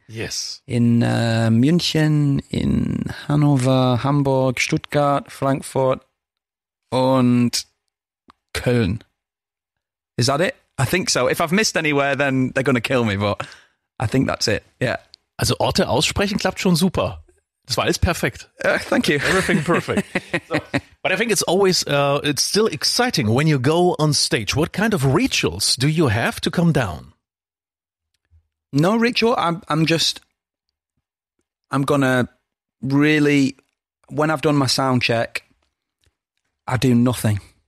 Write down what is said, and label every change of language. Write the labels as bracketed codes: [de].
[en] yes, in München, in Hannover, Hamburg, Stuttgart, Frankfurt, and Köln. Is that it? I think so. If I've missed anywhere, then they're going to kill me, but I think that's it. Yeah. [de] Also Orte aussprechen klappt schon super. Das war alles perfekt. [en] Thank you. Everything perfect. So, but I think it's always, it's still exciting when you go on stage. What kind of rituals do you have to come down? No ritual. I'm gonna really, when I've done my sound check, I do nothing.